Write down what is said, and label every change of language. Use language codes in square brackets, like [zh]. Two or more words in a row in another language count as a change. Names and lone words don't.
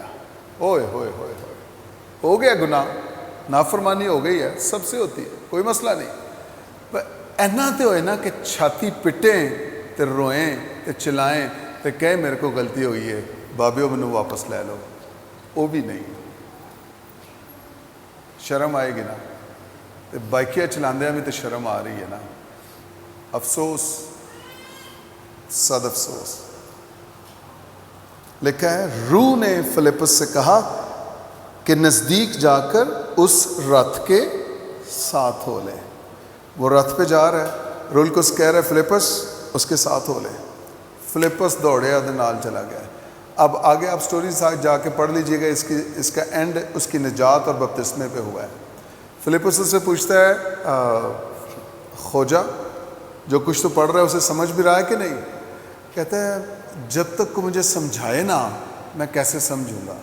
[ur] اوئے ہوئے ہوئے ہوئے، ہو گیا گناہ، نافرمانی ہو گئی ہے، سب سے ہوتی ہے، کوئی مسئلہ نہیں۔ [pa] پر اینا تے ہوئے نا کہ چھاتی پٹیں تے روئیں تے چلائیں تے کہے میرے کو غلطی ہوئی ہے، بابیو منو واپس لے لو، وہ بھی نہیں۔ [ur] شرم آئے گی نا، [pa] تے بائکیاں چلاندے ہمیں تے شرم آ رہی ہے نا۔ [ur] افسوس، صد افسوس۔ لکھا ہے روح نے فلپس سے کہا کہ نزدیک جا کر اس رتھ کے ساتھ ہو لے۔ وہ رتھ پہ جا رہا ہے، رول کو کہہ رہا ہے فلپس اس کے ساتھ ہو لے۔ [pa] فلپس دوڑیا دے نال چلا گیا۔ [ur] اب آگے آپ سٹوری ساتھ جا کے پڑھ لیجئے گا، اس کا اینڈ اس کی نجات اور بپتسمے پہ ہوا ہے۔ فلپس اس سے پوچھتا ہے خوجہ جو کچھ تو پڑھ رہا ہے اسے سمجھ بھی رہا ہے کہ نہیں؟ کہتا ہے جب تک کو مجھے سمجھائے نا میں کیسے سمجھوں گا۔